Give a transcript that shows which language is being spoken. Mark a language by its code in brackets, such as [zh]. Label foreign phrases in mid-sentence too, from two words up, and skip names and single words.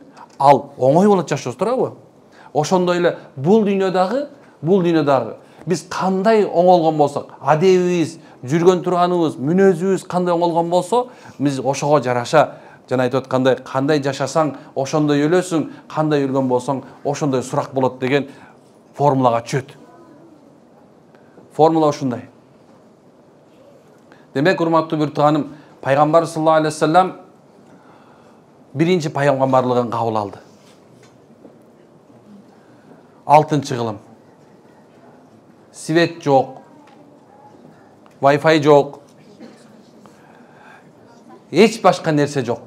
[ky] Ал оңой болот жашоосу, туурабы? Ошондой эле бул дүйнөдөгү биз кандай оңолгон болсок, адебибиз, жүргөн турганыбыз, мүнөзүбүз кандай оңолгон болсо, биз ошого жараша жана айтып аткандай, кандай жашасаң, ошондой өлөсүң, кандай өлгөн болсоң, ошондой сурак болот деген формулага чөт. Формула ушундай. Демек, урматтуу бир тууганым, Пайгамбар [ar] صلى الله عليه وسلم [ky] биринчи пайгамбарлыгын кабыл алды. 6-кылым. Свет жок. Wi-Fi жок. Эч башка нерсе жок.